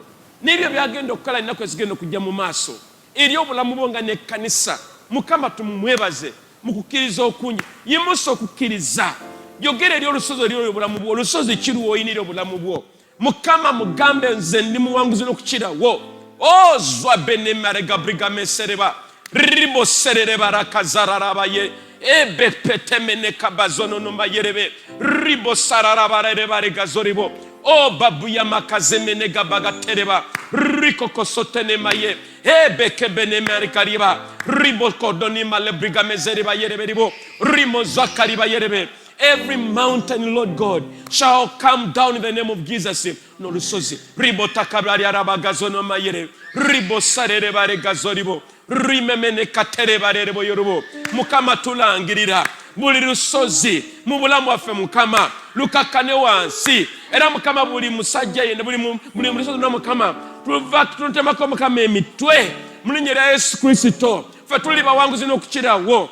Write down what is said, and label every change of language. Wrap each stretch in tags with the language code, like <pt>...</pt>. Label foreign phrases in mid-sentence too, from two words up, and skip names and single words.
<lg>N'ebyo byagenda okukola ennaku ezigenda okujja mu maaso. Eri obulamu bwo nga n'ekkanisa. Mukama tumwebaze mu kukkiriza okungi. Yimusa okukkiriza. Yogera eri olusozi eri obulamu bwo. Olusozi kiruwa oyinira obulamu bwo. Mukama mugambe nze ndi muwanguzi n'okukirawo. Ozwa benemare gabriga mesereba. Ribo serereba rakazararabaye. Ebe petemene kabazono no mayerebe. Ribo sararabareba regazoribo. O babuya makazemene gabaga tereba. Riko kosotene maye. Ebe kebene marikariba. Ribo kodoni male briga mezereba yerebe. Rimo zakariba yerebe.</lg> <en>Every mountain, Lord God, shall come down in the name of Jesus.</en> <lg>No lusozi. Ribo takabari arabagazono mayere. Ribo sarere bare gazoribo. Rimemene katere bare rebo yorubo. Mukama tulangirira. Buli lusozi. Mu bulamu waffe Mukama. Lukakane wansi. Era Mukama buli musajja yende. Buli lusozi na Mukama. Tutemako Mukama emitwe. Mulinyera Yesu Kristo. Ffe tuli bawanguzi n'okukirawo.</lg>